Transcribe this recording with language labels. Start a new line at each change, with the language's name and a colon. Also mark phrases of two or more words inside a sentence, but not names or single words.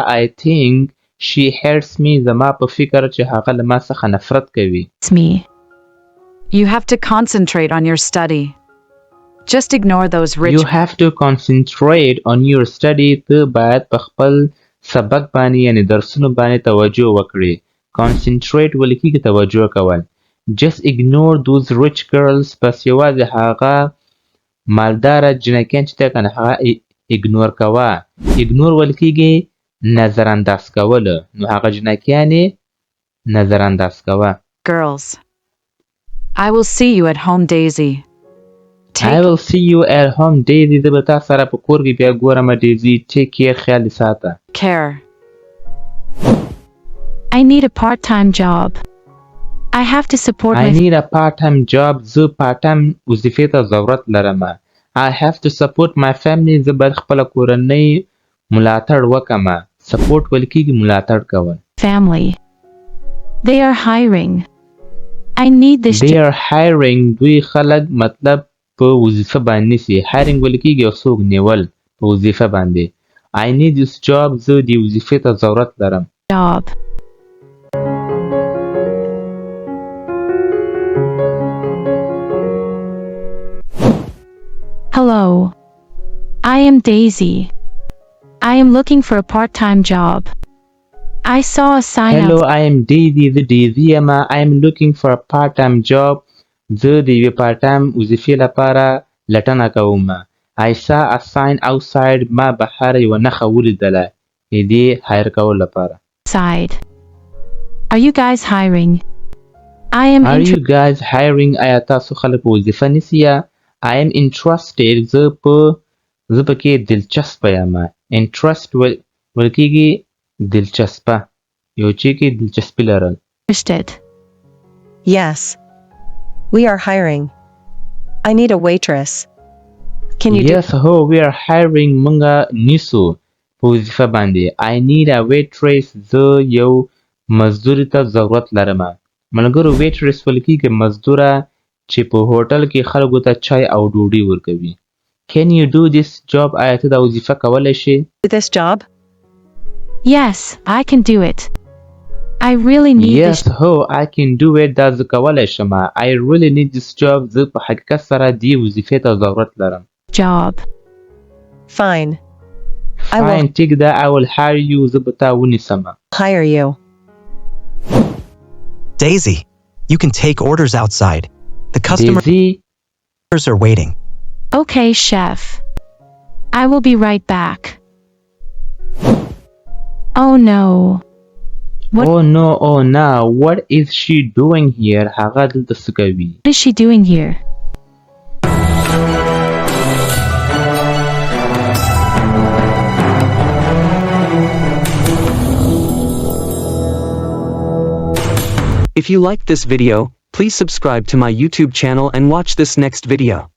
English: I think she hates me.
Pashto: زما په فکر چې هغه له ما څخه نفرت کوي.
English: me. You have to concentrate on your study. Just ignore those rich. You have to concentrate on your study.
Pashto: ته باید په خپل سبق باندې یعنی درسونو باندې توجه وکړې. Concentrate ویل کېږي توجه کول.
English: Just ignore those rich girls.
Pashto: پس یوازې هغه مالداره جنکیان چې ده کنه هغه اګنور کوه. اګنور ویل کېږي نظر انداز کول. نو هغه جنکیان یې نظر انداز کوه.
English: Girls. I will see you at home, Daisy. I will see you at home, Daisy.
Pashto: زه به تا سره په کور کې بیا ګورم Daisy.
English: Take care.
Pashto: خیال دې ساته.
English: Care. I need a part-time job. I have to support I my need a part-time job.
Pashto: زه part-time وظیفې ته ضرورت لرم.
English: I have to support my family.
Pashto: زه باید خپله کورنۍ ملاتړ وکړم. Support ویل کېږي ملاتړ کول.
English: family. They are hiring. I need this They are hiring.
Pashto: دوی خلک مطلب په وظیفه باندې نیسي. Hiring ویل کېږي یو څوک نیول په وظیفه باندې.
English: I need this job.
Pashto: زه دې وظیفې ته ضرورت لرم.
English: job. Hello. I am Daisy. I am looking for a part-time job. I saw a sign Hello, out. I am Daisy.
Pashto: زه Daisy یم.
English: I am looking for a part-time job.
Pashto: زه د یوې part-time وظیفې لپاره لټنه کوم.
English: I saw a sign outside.
Pashto: ما بهر یوه نښه ولیدله د دې هایر کولو لپاره.
English: Side. Are you guys hiring? I am Are you guys hiring?
Pashto: آیا تاسو خلک په وظیفه نیسئ؟
English: I am interested.
Pashto: زه پکې دلچسپه یم. Interest ویل کېږي دلچسپه. یو چی کې دلچسپي لرل.
English: interested. Yes. We are hiring. I need a waitress. Can you Yes, ho, we are hiring.
Pashto: مونږه نیسو په وظیفه باندې.
English: I need a waitress.
Pashto: زه یو مزدوري ته ضرورت لرم. ملګرو waitress ویل کېږي مزدوره چې په هوټل کې خلکو ته چای او ډوډۍ ورکوي.
English: Can you do this job؟
Pashto: آیا ته دا وظیفه کولی شې؟
English: This job? Yes, I can do it. I really need Yes, this. هو I can do it.
Pashto: دا زه کولی شم.
English: I really need this job.
Pashto: زه په حقیقت سره دې وظیفې ته ضرورت لرم.
English: Job. Fine. I will Fine,
Pashto: ټیک ده.
English: I will hire you.
Pashto: زه به تا ونیسم.
English: hire you. Daisy, you can take orders outside. The customers Daisy, are waiting. Okay, chef. I will be right back. Oh no. What oh no, oh no, what is she doing here?
Pashto: هغه دلته څه کوي؟
English: is she doing here? If you liked this video, please subscribe to my YouTube channel and watch this next video.